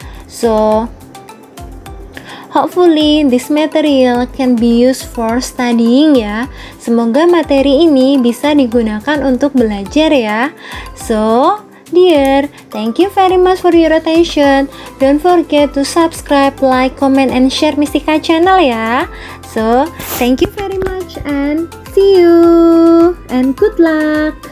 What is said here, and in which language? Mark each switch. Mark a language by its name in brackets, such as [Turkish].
[English] So hopefully this material can be used for studying ya. [Indonesian] Semoga materi ini bisa digunakan untuk belajar ya. [English] So, dear, thank you very much for your attention. Don't forget to subscribe, like, comment, and share Mistika channel ya. So, thank you very much and see you and good luck.